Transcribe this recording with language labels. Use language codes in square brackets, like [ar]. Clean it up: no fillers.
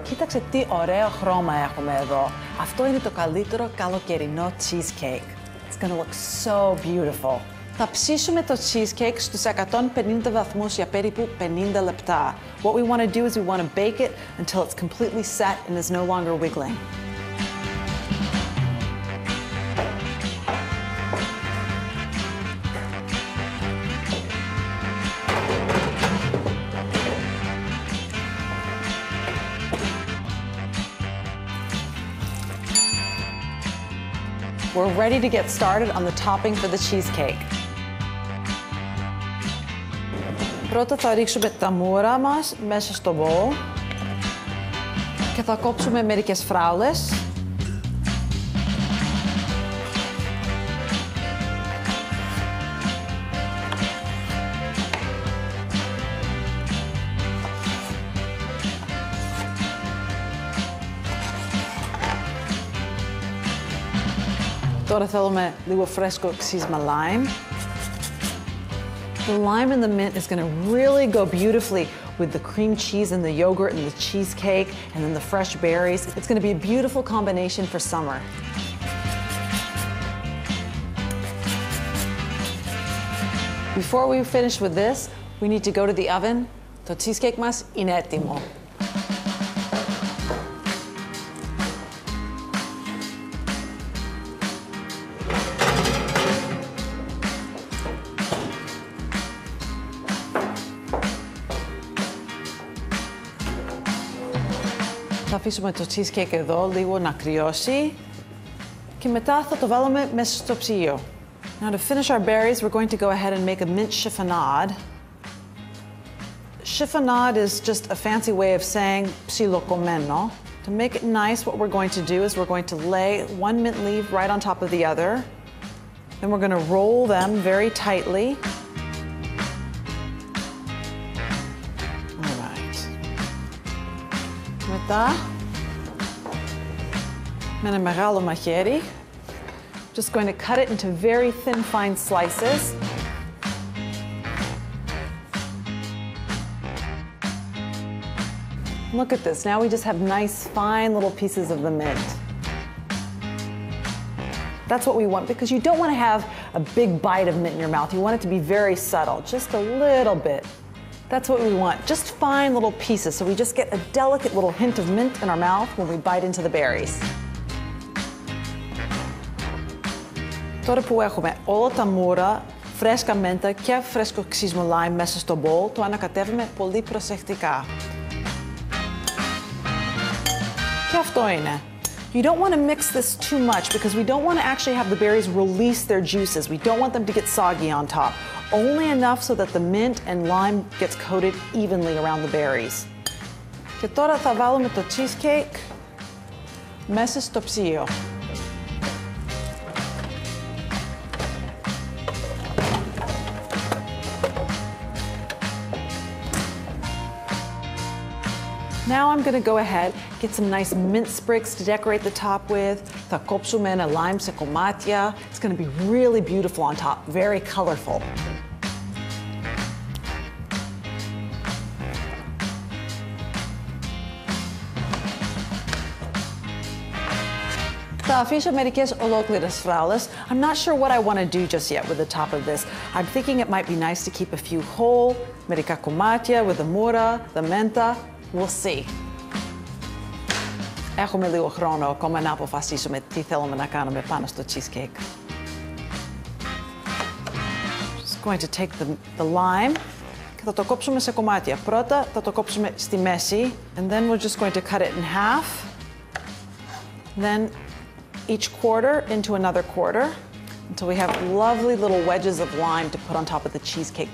[el] Κοίταξε τι ωραίο χρώμα έχουμε εδώ. Αυτό είναι το καλύτερο καλοκαιρινό cheesecake. [en] It's gonna look so beautiful. [el] Θα ψήσουμε το cheesecake στους 150 βαθμούς για περίπου 50 λεπτά. [en] What we want to do is we want to bake it until it's completely set and is no longer wiggling. We're ready to get started on the topping for the cheesecake. [el] Πρώτα θα ρίξουμε τα μούρα μας μέσα στο bowl και θα κόψουμε μερικές φράουλες. Τώρα θέλουμε λίγο φρέσκο ξύσμα lime. [en] The lime and the mint is going to really go beautifully with the cream cheese and the yogurt and the cheesecake and then the fresh berries. It's going to be a beautiful combination for summer. Before we finish with this, we need to go to the oven. [el] Το cheesecake μας είναι έτοιμο. Θα αφήσουμε το cheesecake εδώ λίγο να κρυώσει και μετά θα το βάλουμε μέσα στο ψυγείο. [en] Now to finish our berries, we're going to go ahead and make a mint chiffonade. Chiffonade is just a fancy way of saying [el] ψιλοκομμένο. [en] To make it nice, what we're going to do is we're going to lay one mint leaf right on top of the other. Then we're going to roll them very tightly. [el] Μετά, με ένα μεγάλο μαχαίρι, [en] just going to cut it into very thin, fine slices. Look at this, now we just have nice, fine little pieces of the mint. That's what we want because you don't want to have a big bite of mint in your mouth. You want it to be very subtle, just a little bit. That's what we want, just fine little pieces so we just get a delicate little hint of mint in our mouth when we bite into the berries. [el] Τώρα που έχουμε όλα τα μούρα, φρέσκα μέντα και φρέσκο ξύσιμο lime μέσα στο bowl, το ανακατεύουμε πολύ προσεκτικά. Και αυτό είναι. [en] You don't want to mix this too much because we don't want to actually have the berries release their juices. We don't want them to get soggy on top. Only enough so that the mint and lime gets coated evenly around the berries. [el] Και τώρα θα βάλουμε το cheesecake μέσα στο ψυγείο. [en] Now I'm gonna go ahead, get some nice mint sprigs to decorate the top with. [el] Θα κόψουμε ένα lime σε κομμάτια. [en] It's gonna be really beautiful on top, very colorful. [el] Θα αφήσω μερικές ολόκληρες φράουλες. [en] I'm not sure what I want to do just yet with the top of this. I'm thinking it might be nice to keep a few whole, [el] μερικά κομμάτια [en] with the mura, the menta. We'll see. [el] Έχουμε λίγο χρόνο ακόμα να αποφασίσουμε τι θέλουμε να κάνουμε πάνω στο cheesecake. [en] Just going to take the lime [el] και θα το κόψουμε σε κομμάτια. Πρώτα θα το κόψουμε στη μέση [en] and then we're just going to cut it in half. Then each quarter into another quarter until we have lovely little wedges of lime to put on top of the cheesecake.